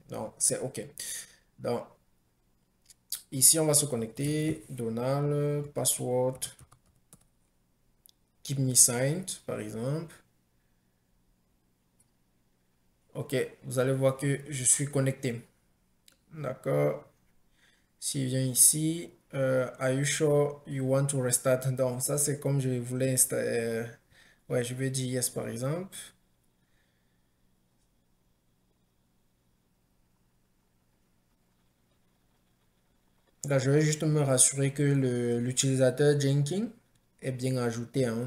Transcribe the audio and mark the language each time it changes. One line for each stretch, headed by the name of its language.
French: Donc, c'est OK. Donc, ici, on va se connecter.
English: Donald, password, keep me signed,
French: par exemple. OK, vous allez voir que je suis connecté. D'accord. S'il vient ici,
English: are you sure you want to restart?
French: Donc, ça, c'est comme je voulais installer. Ouais, je vais dire yes, par exemple. Là, je vais juste me rassurer que l'utilisateur Jenkins est bien ajouté, hein.